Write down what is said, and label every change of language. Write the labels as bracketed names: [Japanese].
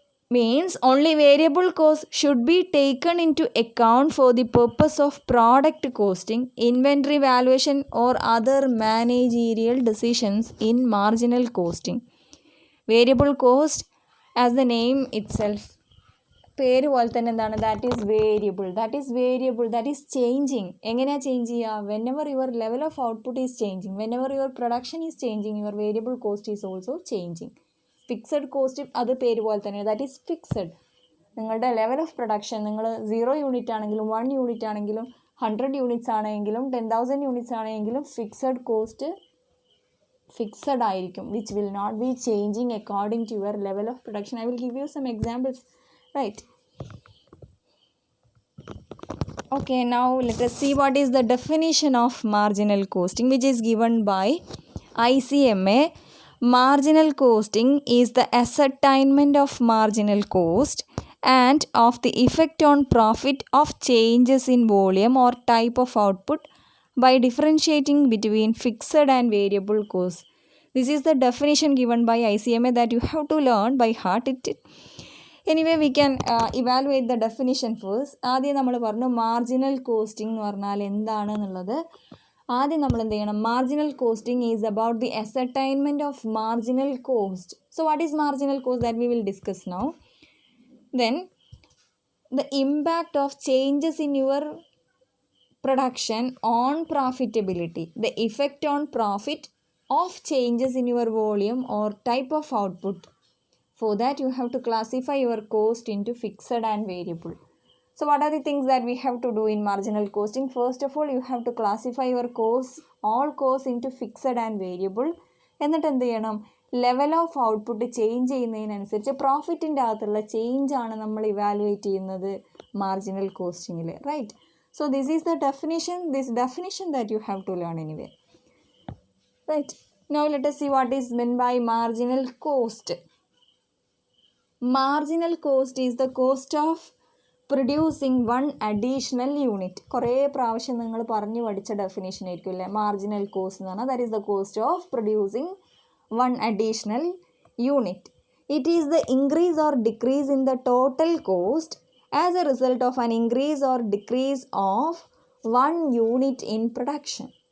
[English] Means only variable costs should be taken into account for the purpose of product costing, inventory valuation or other managerial decisions in marginal costing. Variable cost, as the name itself [Malayalam] പേര് പോലെ തന്നെ എന്താണ്, [English] That is variable, that is changing. [Malayalam] എങ്ങനെയാണ് change ചെയ്യുക? [English] Whenever your level of output is changing, whenever your production is changing, your variable cost is also changing. [Malayalam] Fixed cost അത് പേര് പോലെ തന്നെ, [English] That is fixed. [Malayalam] നിങ്ങളുടെ ലെവൽ ഓഫ് പ്രൊഡക്ഷൻ നിങ്ങൾ 0 unit ആണെങ്കിലും 1 unit ആണെങ്കിലും 100 യൂണിറ്റ്സ് ആണെങ്കിലും 10,000 യൂണിറ്റ്സ് ആണെങ്കിലും ഫിക്സഡ് കോസ്റ്റ് ഫിക്സഡ് ആയിരിക്കും, [English] Which will not be changing according to your level of production. I will give you some examples, right? Okay, now let us see what is the definition of marginal costing, which is given by ICMA. Marginal costing is the ascertainment of marginal cost and of the effect on profit of changes in volume or type of output by differentiating between fixed and variable costs. This is the definition given by ICMA that you have to learn by heart. Anyway we can evaluate the definition first. [Malayalam] ആദ്യം നമ്മൾ പറഞ്ഞു marginal costing എന്ന് പറഞ്ഞാൽ എന്താണെന്നുള്ളത്. ആദ്യം നമ്മൾ എന്ത് ചെയ്യണം? [English] Marginal costing is about the ascertainment of marginal cost. So what is marginal cost? That we will discuss now. Then the impact of changes in your production on profitability, the effect on profit of changes in your volume or type of output. For that you have to classify your cost into fixed and variable. So what are the things that we have to do in marginal costing? First of all, you have to classify your costs, all costs into fixed and variable. [Malayalam] എന്നിട്ട് എന്ത് ചെയ്യണം? Level of output change ചെയ്യുന്നതിനനുസരിച്ച് പ്രോഫിറ്റിൻ്റെ അകത്തുള്ള change ആണ് നമ്മൾ evaluate ചെയ്യുന്നത് marginal കോസ്റ്റിങ്ങിൽ, right? [English] So this is the definition that you have to learn anyway, right? Now let us see what is meant by marginal cost. Marginal cost is the cost of producing one additional unit. [Malayalam] കുറേ പ്രാവശ്യം നിങ്ങൾ പറഞ്ഞു പഠിച്ച definition ആയിരിക്കും അല്ലേ marginal cost എന്ന് പറഞ്ഞാൽ. [English] That is the cost of producing one additional unit. It is the increase or decrease in the total cost as a result of an increase or decrease of one unit in production.